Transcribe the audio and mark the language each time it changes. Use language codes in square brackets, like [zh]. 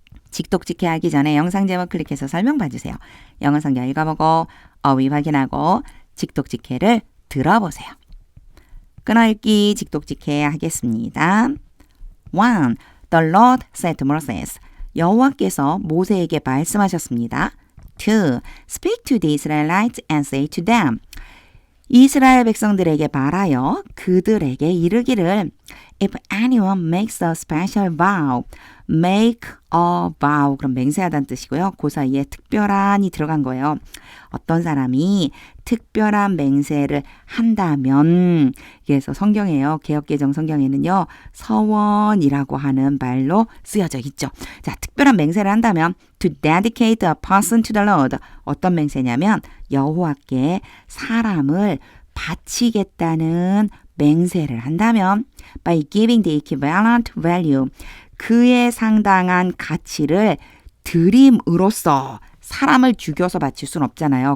[ko] 직독직해 하기 전에 영상 제목 클릭해서 설명 봐주세요. 영어 성경 읽어보고 어휘 확인하고 직독직해를 들어보세요. 끊어읽기 직독직해 하겠습니다. [en] 1. The Lord said to Moses. [ko] 여호와께서 모세에게 말씀하셨습니다. 2. [en] Speak to the Israelites and say to them. [ko] 이스라엘 백성들에게 말하여 그들에게 이르기를 [en] If anyone makes a special vow, make a vow. [ko] 그럼 맹세하다는 뜻이고요. 그 사이에 특별한이 들어간 거예요. 어떤 사람이 특별한 맹세를 한다면, 그래서 성경에요. 개역개정 성경에는요. 서원이라고 하는 말로 쓰여져 있죠. 자, 특별한 맹세를 한다면 [en] to dedicate a person to the Lord. [ko] 어떤 맹세냐면 여호와께 사람을 바치겠다는 맹세를 한다면 [en] by giving the equivalent value. [ko] 그에 상당한 가치를 드림으로써 사람을 죽여서 바칠 수는 없잖아요.